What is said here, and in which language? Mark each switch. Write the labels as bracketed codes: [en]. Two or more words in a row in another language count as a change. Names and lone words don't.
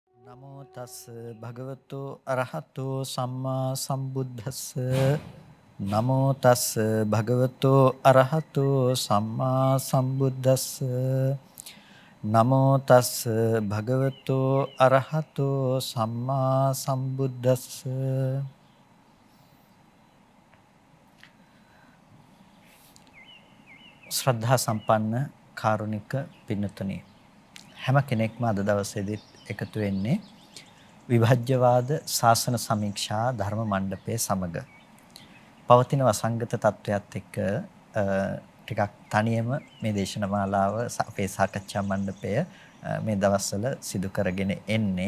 [pi] නමෝ තස් භගවතු අරහතෝ සම්මා සම්බුද්දස්ස නමෝ තස් භගවතු අරහතෝ සම්මා සම්බුද්දස්ස නමෝ තස් භගවතු අරහතෝ සම්මා සම්බුද්දස්ස [si] ශ්‍රද්ධා සම්පන්න කාරුණික පින්නතුනි හැම කෙනෙක්ම අද දවසේදී එකතු වෙන්නේ විභජ්‍යවාද ශාසන සමීක්ෂා ධර්ම මණ්ඩපයේ සමග පවතින වසංගත තත්වයක් එක්ක ටිකක් තනියම මේ දේශන මාලාව අපේ සාකච්ඡා මණ්ඩපය මේ දවස්වල සිදු කරගෙන එන්නේ.